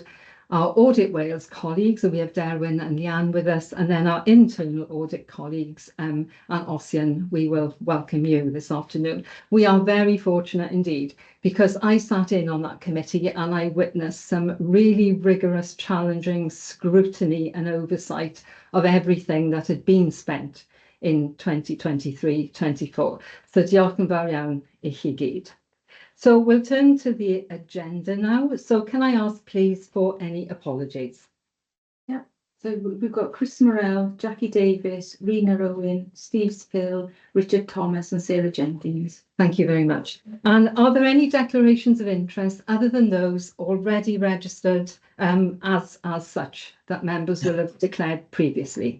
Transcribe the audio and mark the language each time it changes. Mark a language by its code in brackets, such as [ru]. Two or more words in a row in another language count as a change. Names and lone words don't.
[en] Our Audit Wales colleagues, so we have Derwin and Leanne with us, and then our internal audit colleagues, and Ossian, we will welcome you this afternoon. We are very fortunate indeed, because I sat in on that committee and I witnessed some really rigorous, challenging scrutiny and oversight of everything that had been spent in 2023-24. [cy] So diolch yn fawr iawn I chi gyd. [en] So we'll turn to the agenda now. So can I ask, please, for any apologies? Yeah, so we've got Chris Morrell, Jackie Davis, Rena Owen, Steve Spill, Richard Thomas and Sarah Jenkins. Thank you very much. And are there any declarations of interest other than those already registered as such that members will have declared previously?